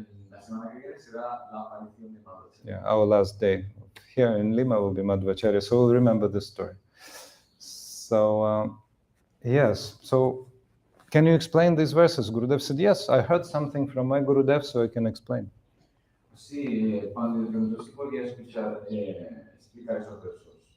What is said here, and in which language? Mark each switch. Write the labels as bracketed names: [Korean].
[Spanish] La semana que viene será la aparición de Madhvacharya. [English] Yeah, our last day here in Lima will be Madhvacharya, so we'll remember this story. So, yes, so can you explain these verses? Gurudev said, yes, I heard something from my Gurudev, so I can explain. [Spanish] Sí, cuando le preguntó si podía explicar esos versos.